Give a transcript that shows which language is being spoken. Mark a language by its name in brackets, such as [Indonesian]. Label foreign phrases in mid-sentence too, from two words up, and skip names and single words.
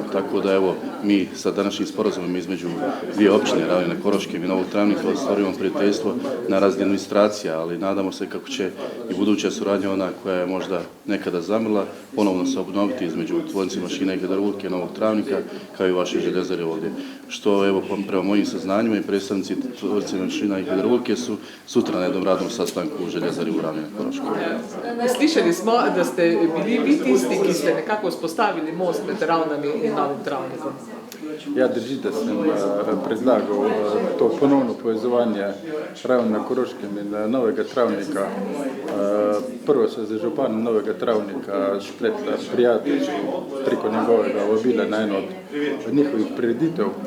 [Croatian] Tako da evo, mi sa današnjim sporazumom između dvije općine, Ravne na Koroškem i Novog Travnika, ostvarujemo prijateljstvo na razne administracija, ali nadamo se kako će i buduća suradnja, ona koja je možda nekada zamrla, ponovno se obnoviti između tvornice mašina i hidraulike Novog Travnika, kao i vaše željezare ovdje. Što evo, prema mojim saznanjima i predstavnici tvornice mašina i hidraulike su sutra na jednom radnom sastanku u željezari u Ravni na Koroškom. [Slovenian] Slišali smo da ste bili vi tisti, ki ste nekako vzpostavili most med Ravnami in Novim Travnikom. Ja, drži, da sem predlagal to ponovno povezovanje Ravne na Koroškem in Novega Travnika. Prvo se za županom Novega Travnika spletla prijateljstvo preko njegovega vabila na eno od njihovih prireditev.